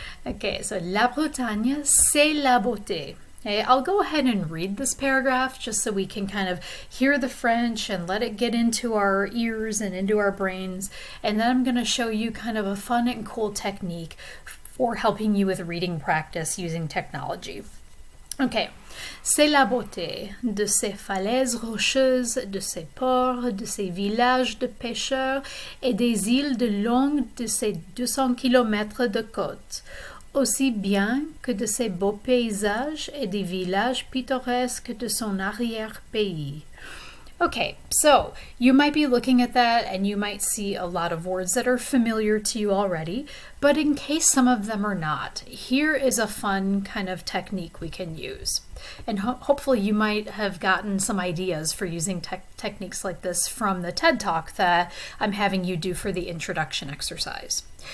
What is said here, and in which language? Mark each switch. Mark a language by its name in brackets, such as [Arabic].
[French] Okay, so la Bretagne, c'est la beauté. [English] Okay, I'll go ahead and read this paragraph just so we can kind of hear the French and let it get into our ears and into our brains. And then I'm going to show you kind of a fun and cool technique for helping you with reading practice using technology. [French] Okay, c'est la beauté de ces falaises rocheuses, de ces ports, de ces villages de pêcheurs et des îles de longue de ces 200 kilomètres de côte, aussi bien que de ces beaux paysages et des villages pittoresques de son arrière-pays. [English] Okay, so you might be looking at that and you might see a lot of words that are familiar to you already, but in case some of them are not, here is a fun kind of technique we can use. And hopefully you might have gotten some ideas for using techniques like this from the TED Talk that I'm having you do for the introduction exercise.